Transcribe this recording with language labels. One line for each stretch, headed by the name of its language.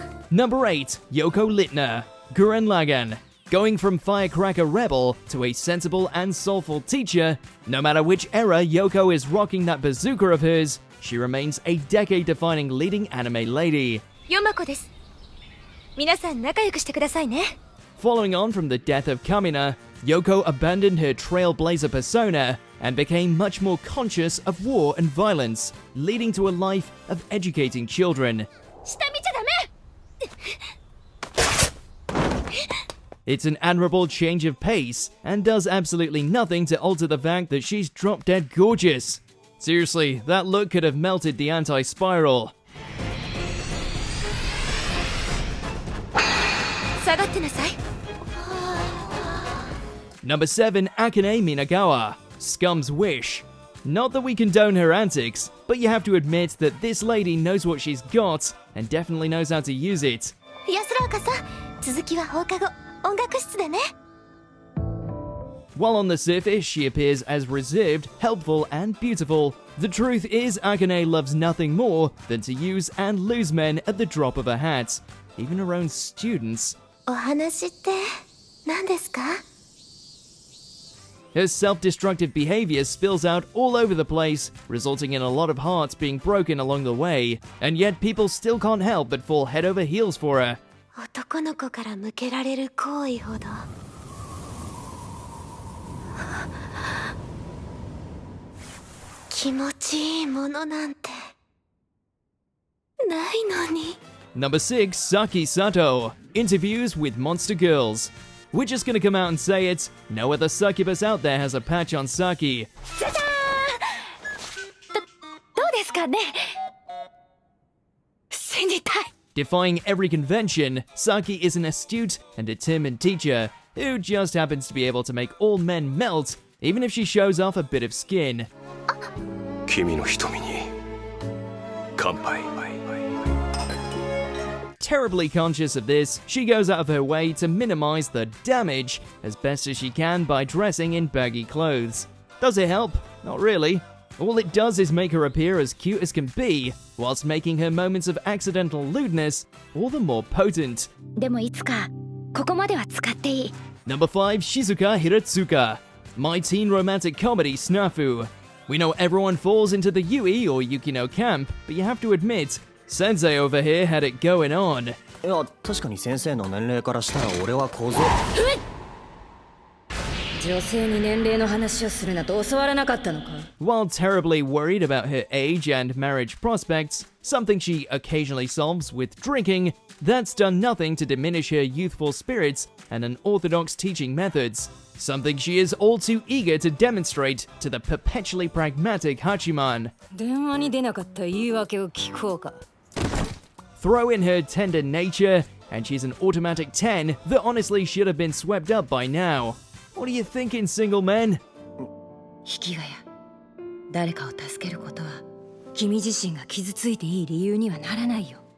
English: Number 8, Yoko Littner, Gurren Lagann. Going from firecracker rebel to a sensible and soulful teacher, no matter which era Yoko is rocking that bazooka of hers, she remains a decade-defining leading anime lady.
Japanese: ヨマコです。皆さん仲良くしてくださいね。
English: Following on from the death of Kamina, Yoko abandoned her trailblazer persona and became much more conscious of war and violence, leading to a life of educating children.
Japanese: 下見ちゃダメ。
English: It's an admirable change of pace, and does absolutely nothing to alter the fact that she's drop-dead gorgeous. Seriously, that look could have melted the anti-spiral.
Japanese: 下がってなさい。
English: Number 7, Akane Minagawa, Scum's Wish. Not that we condone her antics, but you have to admit that this lady knows what she's got, and definitely knows how to use it.
Japanese: 安らかさん、続きは放課後、音楽室でね。
English: While on the surface she appears as reserved, helpful, and beautiful, the truth is Akane loves nothing more than to use and lose men at the drop of a hat, even her own students.
Japanese: お話って何ですか？
English: Her self-destructive behavior spills out all over the place, resulting in a lot of hearts being broken along the way, and yet people still can't help but fall head over heels for her.
Japanese: 男の子から向けられる行為ほど気持ちいいものなんてないのに。
English: Number 6, Sakie Sato, Interviews with Monster Girls. We're just gonna come out and say it, no other succubus out there has a patch on Sakie.
Japanese: じゃじゃーん。どうですかね？信じたい。
English: Defying every convention, Sakie is an astute and determined teacher who just happens to be able to make all men melt, even if she shows off a bit of skin.
Japanese: 君の瞳に乾杯。
English: Terribly conscious of this, she goes out of her way to minimize the damage as best as she can by dressing in baggy clothes. Does it help? Not really. All it does is make her appear as cute as can be, whilst making her moments of accidental lewdness all the more potent.
Japanese: でもいつかここまでは使っていい。
English: Number 5, Shizuka Hiratsuka, My Teen Romantic Comedy Snafu. We know everyone falls into the Yui or Yukino camp, but you have to admit, Sensei over here had it going on.
Japanese: いや確かに先生の年齢からしたら俺は小僧。女性に年齢の話をするなと教わらなかったのか？
English: While terribly worried about her age and marriage prospects, something she occasionally solves with drinking, that's done nothing to diminish her youthful spirits and unorthodox teaching methods. Something she is all too eager to demonstrate to the perpetually pragmatic Hachiman.
Japanese: 電話に出なかった言い訳を聞こうか。
English: Throw in her tender nature, and she's an automatic 10 that honestly should have been swept up by now. What are you thinking, single men?
Japanese: 引きがや、誰かを助けることは君自身が傷ついていい理由にはならないよ。